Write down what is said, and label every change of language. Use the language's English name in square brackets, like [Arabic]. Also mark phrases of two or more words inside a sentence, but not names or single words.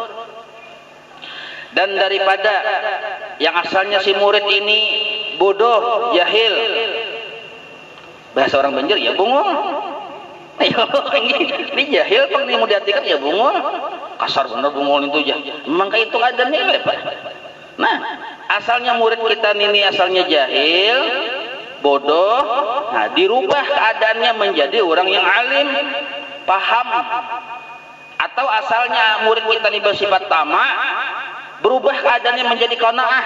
[Indonesian] Dan daripada yang asalnya si murid ini bodoh, jahil, bahasa orang Banjar ya bungul. [Banjar] Ini jahil pang ini mau diartikan ya bungul. Kasar bener bungul itu ya. [Indonesian] Memang kayak itu keadaannya Pak. Nah, asalnya murid kita ini asalnya jahil, bodoh. Nah, dirubah keadaannya menjadi orang yang alim, paham. Atau asalnya murid kita ini bersifat tamak, berubah keadaannya menjadi qanaah.